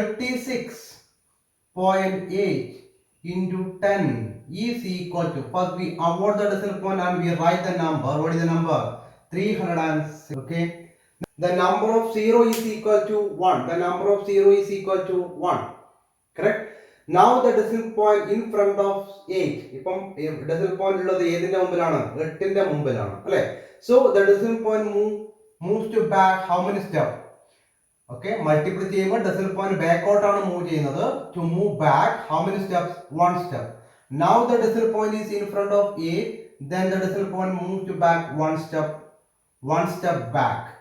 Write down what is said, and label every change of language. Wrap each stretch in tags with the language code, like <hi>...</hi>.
<en>36.8 into 10 is equal to, first we avoid the decimal point and we write the number. What is the number? 306. Okay. The number of 0 is equal to 1. The number of 0 is equal to 1. Correct. Now the decimal point in front of 8.</en> <ml>ഇപ്പം decimal point ഉള്ളത് ഏതിന്റെ മുമ്പിലാണ്? 8ന്റെ മുമ്പിലാണ് അല്ലേ?</ml> <en>So the decimal point moves to back how many steps? Okay,</en> <ml>multiply ചെയ്യുമ്പോൾ decimal point backout ആണ് move ചെയ്യുന്നത്.</ml> <en>To move back how many steps? One step. Now the decimal point is in front of 8. Then the decimal point moves to back one step back.</en>